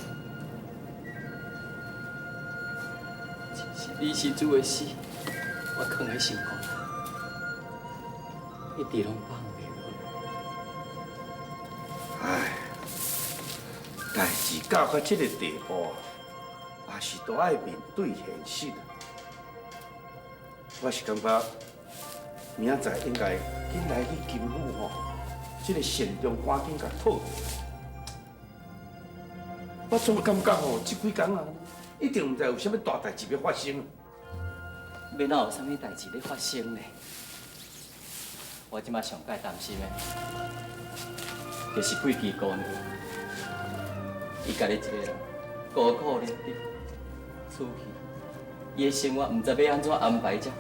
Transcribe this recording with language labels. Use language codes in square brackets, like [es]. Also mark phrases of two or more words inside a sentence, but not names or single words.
[nan] 只是你是做的事，我藏在心肝，一直拢放袂下。唉，代志到这个地步，也是都爱面对现实。我是感觉明仔载应该紧来去金府吼，这个善终赶紧甲讨。我总感觉吼，这几天啊，一定毋知有啥物大代志要发生。要哪有啥物代志咧发生呢？我即马上介担心的，就是贵基姑娘，伊家己一个人孤苦伶仃，出去，伊的生活毋知要安怎安排才好。